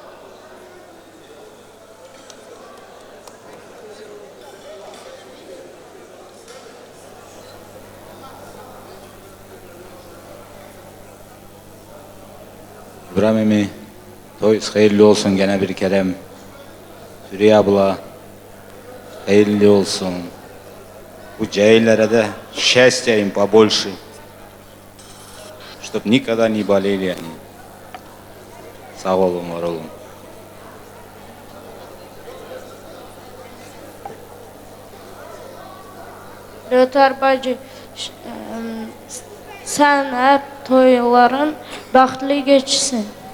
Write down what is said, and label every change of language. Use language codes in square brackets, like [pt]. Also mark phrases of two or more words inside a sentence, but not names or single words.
[tr] İbrahim emmi, toyunuz hayırlı olsun gene bir kerem. Süreyya abla, hayırlı olsun. Bu cahillere de [ru] счастья им побольше, чтоб никогда не болели они. [tr] Sağ olun, var olun. Gülter bacı, sen hep toyların bəxtli geçsin.